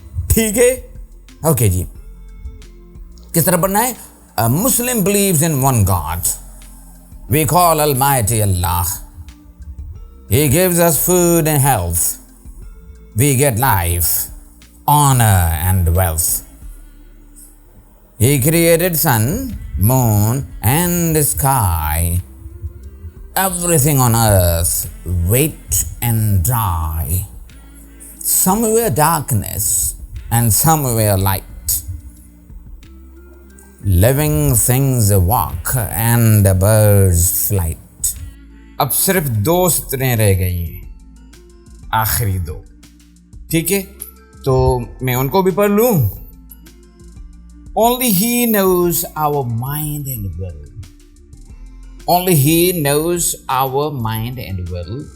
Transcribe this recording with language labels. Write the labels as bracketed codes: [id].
[hi] ठीक है, ओके जी। किस तरह पढ़ना है? [en] A Muslim believes in one God, we call Almighty Allah, he gives us food and health, we get life, honor and wealth. He created sun, moon and sky, everything on earth wet and dry. Some were darkness and some were light. Living things walk and birds flight. [hi] अब सिर्फ दो सतरें रह गई हैं, आखिरी दो। ठीक है, तो मैं उनको भी पढ़ लूं। [en] Only he knows our mind and will. Only he knows our mind and will.